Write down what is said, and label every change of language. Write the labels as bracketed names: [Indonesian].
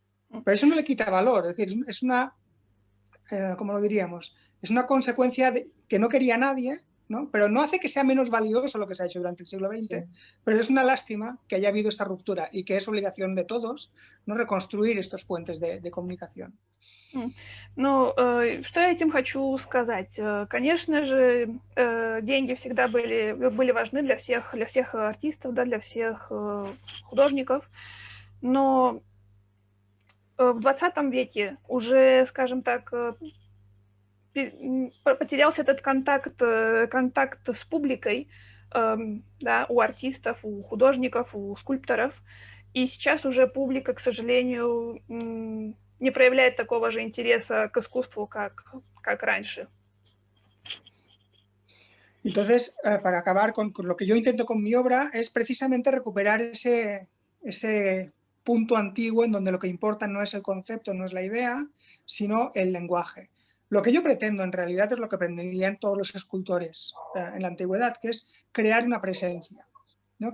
[Spanish] Pero eso no le quita valor, es decir, es una, ¿cómo lo diríamos? Es una consecuencia que no quería nadie, ¿no? Pero no hace que sea menos valioso lo que se ha hecho durante el siglo XX, pero es una lástima que haya habido esta ruptura y que es obligación de todos, ¿no?, reconstruir estos puentes de comunicación. [Russian] Ну, что я этим хочу сказать? Конечно же, деньги всегда были важны для всех артистов, да, для всех художников, но в 20 веке уже, скажем так, потерялся этот контакт с публикой, да, у артистов, у художников, у скульпторов, и сейчас уже публика, к сожалению, не проявляет такого же интереса к искусству, как раньше. [Spanish] Entonces, para acabar con lo que yo intento con mi obra es precisamente recuperar ese punto antiguo en donde lo que importa no es el concepto, no es la idea, sino el lenguaje. Lo que yo pretendo en realidad es lo que pretendían todos los escultores en la antigüedad, que es crear una presencia, ¿no?